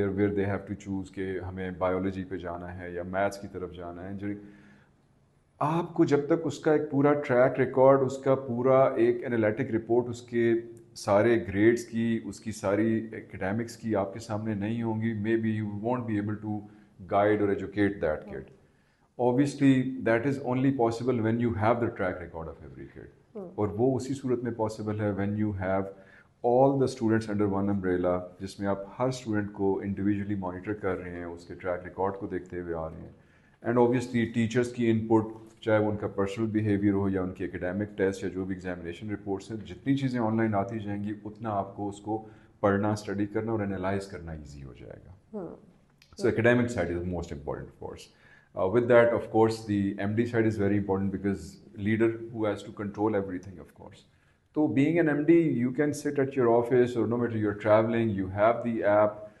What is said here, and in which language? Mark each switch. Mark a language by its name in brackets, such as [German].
[English] where they have to choose [Urdu] کہ ہمیں biology پہ جانا ہے یا میتھس کی طرف جانا ہے. جو آپ کو جب تک اس کا ایک پورا ٹریک ریکارڈ، اس کا پورا ایک انالیٹک رپورٹ، اس کے سارے گریڈز کی، اس کی ساری ایکیڈیمکس کی آپ کے سامنے نہیں ہوں گی، [English] May be you won't be able to guide اور educate that kid. Obviously that is only possible when you have the track record of every kid. [Urdu] اور وہ اسی صورت میں پاسبل ہے [English] when you have all the students under one umbrella، [Urdu] جس میں آپ ہر اسٹوڈنٹ کو انڈیویجولی مانیٹر کر رہے ہیں، اس کے ٹریک ریکارڈ کو دیکھتے ہوئے آ رہے ہیں. اینڈ اوبیسلی ٹیچرس کی ان پٹ، چاہے وہ ان کا پرسنل بیہیویئر ہو یا ان کی اکیڈیمک ٹیسٹ یا جو بھی ایگزامینیشن رپورٹس ہیں، جتنی چیزیں آن لائن آتی جائیں گی، اتنا آپ کو اس کو پڑھنا، اسٹڈی کرنا اور انالائز کرنا ایزی ہو جائے گا. [English] So academic side is most important of course. With that, of course, the MD side is very important, because leader who has to control everything, of course. So being an MD, you can sit at your office, or no matter you're traveling, you have the app.